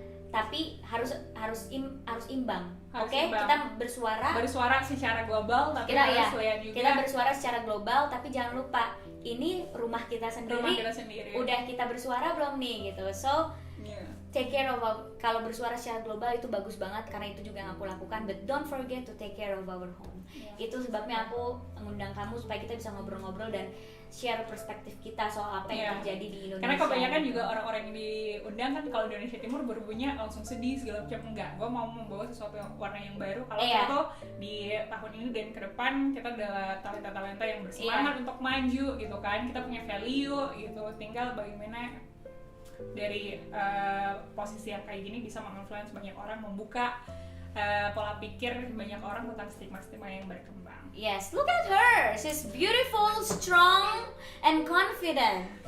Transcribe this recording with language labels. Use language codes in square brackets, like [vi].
[id] Tapi harus imbang. Kita bersuara secara global, tapi lihat juga. Kita bersuara secara global, tapi jangan lupa ini rumah kita sendiri. Udah kita bersuara belum nih gitu. [en] So take care of [id] kalau bersuara secara global itu bagus banget, karena itu juga yang aku lakukan. [en] But don't forget to take care of our home. [id] Itu sebabnya aku mengundang kamu supaya kita bisa ngobrol-ngobrol dan share perspektif kita soal apa yang terjadi di Indonesia. Karena kebanyakan juga orang-orang yang diundang kan kalau di Indonesia Timur berbunya langsung sedih segala macam. Enggak, gue mau membawa sesuatu warna yang baru. Kalau itu di tahun ini dan ke depan kita adalah talenta-talenta yang bersemangat untuk maju gitu kan. Kita punya value gitu. Tinggal bagaimana dari posisi yang kayak gini bisa menginfluence banyak orang, membuka pola pikir banyak orang tentang stigma-stigma yang berkembang. [en] Yes, look at her. She's beautiful, strong, and confident.